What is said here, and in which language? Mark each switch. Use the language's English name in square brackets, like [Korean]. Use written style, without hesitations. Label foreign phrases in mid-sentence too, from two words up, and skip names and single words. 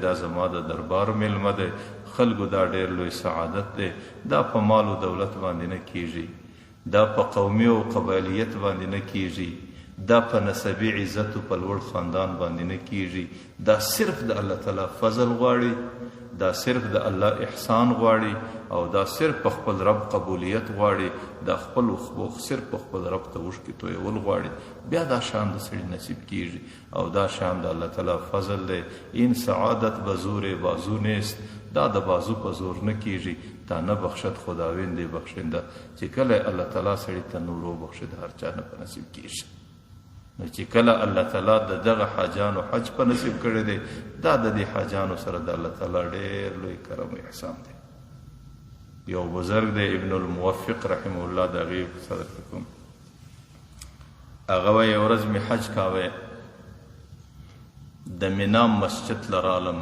[Pashto] دا زما د دربار میلمه دی، خلکو دا ډېر لوی سعادت دی، دا په مال او دولت باندې نه کیږي، دا په قومي او قبایلیت باندې نه کیږي، دا په نسبي عزت او په لوړ خاندان باندې نه کیږي، دا صرف د الله تعالی فضل غواړي، دا صرف د الله احسان غواړي، او دا صرف په خپل رب قبولیت غواړي، دا خپل صرف په خپل رب ته اوښکې تویول غواړي. بیا دا شان د سړي نصیب کیږي او دا شان د الله تعالی فضل دی. [Persian] این سعادت به زور بازو نیست، [Pashto] دا د بازو په زور نه کیږي، [Persian] تا نه بخشد خداوند بخشنده، [Pashto] چې کله الله تعالی سړي ته نور وبخشي د هر چا نه په نصیب کیږي. نو چې کله الله تعالی د دغه حاجانو حج په نصیب کړی دی، دا د دې حاجانو سره د الله تعالی ډېر لوی کرم او احسان دی. یو بزرګ دی ابن الموفق رحمه الله، د هغې صدر کوم، هغه وایي یو ورځ مې حج کاوی، د مینا مسجد لرالم.